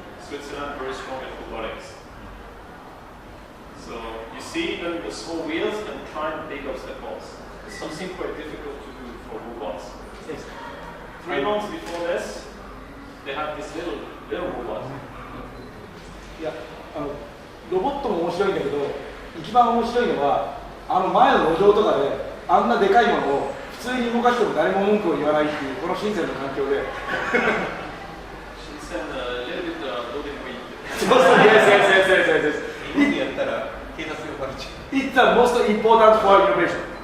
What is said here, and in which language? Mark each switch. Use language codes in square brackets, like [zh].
[en] Switzerland very strong at robotics. So you see even the small wheels can climb big obstacles. It's something quite difficult to do for robots. Yes. 3 months before this, they have this little robot. [ja] いや、ロボットも面白いんだけど、一番面白いのは、前の路上とかで、あんなでかいものを普通に動かしても誰も文句を言わないっていう、この深センの環境で。 [en] 深セン、a little bit loaded weight. [ja] そうそう、yes. 日本でやったら警察がバレちゃう。 [en] It's the most important for innovation.